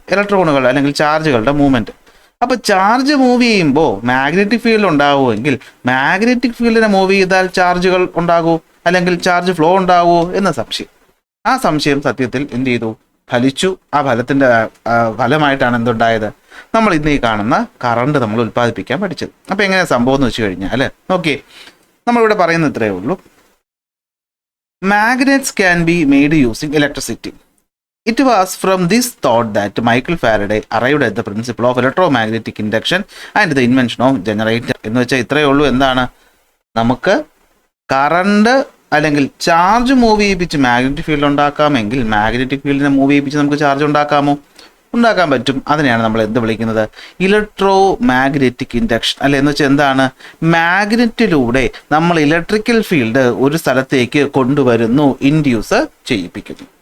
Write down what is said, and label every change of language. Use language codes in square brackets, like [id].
[ml] ഇലക്ട്രോണുകൾ അല്ലെങ്കിൽ ചാർജുകളുടെ മൂവ്മെന്റ്. അപ്പോൾ ചാർജ് മൂവ് ചെയ്യുമ്പോൾ മാഗ്നറ്റിക് ഫീൽഡ് ഉണ്ടാവുമെങ്കിൽ, മാഗ്നറ്റിക് ഫീൽഡിനെ മൂവ് ചെയ്താൽ ചാർജുകൾ ഉണ്ടാകൂ അല്ലെങ്കിൽ ചാർജ് ഫ്ലോ ഉണ്ടാവുമോ എന്ന സംശയം. ആ സംശയം സത്യത്തിൽ എന്ത് ചെയ്തു? ഫലിച്ചു. ആ ഫലത്തിന്റെ ഫലമായിട്ടാണ് എന്തുണ്ടായത്? നമ്മൾ ഇന്ന് ഈ കാണുന്ന കറണ്ട് നമ്മൾ ഉൽപ്പാദിപ്പിക്കാൻ പഠിച്ചത്. അപ്പോൾ എങ്ങനെയാണ് സംഭവം എന്ന് വെച്ച് കഴിഞ്ഞാൽ നോക്കിയേ, നമ്മളിവിടെ പറയുന്നത് ഇത്രയേ ഉള്ളൂ. [en] Magnets can be made using electricity. It was from this thought that Michael Faraday arrived at the principle of electromagnetic induction and the invention of generator. [ml] എന്ന് വെച്ചാൽ ഇത്രയേ ഉള്ളൂ. എന്താണ്? നമുക്ക് കറണ്ട് അല്ലെങ്കിൽ ചാർജ് മൂവ് ചെയ്യിപ്പിച്ച് മാഗ്നറ്റിക് ഫീൽഡ് ഉണ്ടാക്കാമെങ്കിൽ, മാഗ്നറ്റിക് ഫീൽഡിനെ move ചെയ്യിപ്പിച്ച് നമുക്ക് ചാർജ് ഉണ്ടാക്കാമോ? ഉണ്ടാക്കാൻ പറ്റും. അതിനെയാണ് നമ്മൾ എന്ത് വിളിക്കുന്നത്? ഇലക്ട്രോ മാഗ്നറ്റിക് ഇൻഡക്ഷൻ അല്ലെ. എന്ന് വെച്ചാൽ എന്താണ്? മാഗ്നറ്റിലൂടെ നമ്മൾ ഇലക്ട്രിക്കൽ ഫീൽഡ് ഒരു സ്ഥലത്തേക്ക് കൊണ്ടുവരുന്നു, ഇൻഡ്യൂസ് ചെയ്യിപ്പിക്കുന്നു.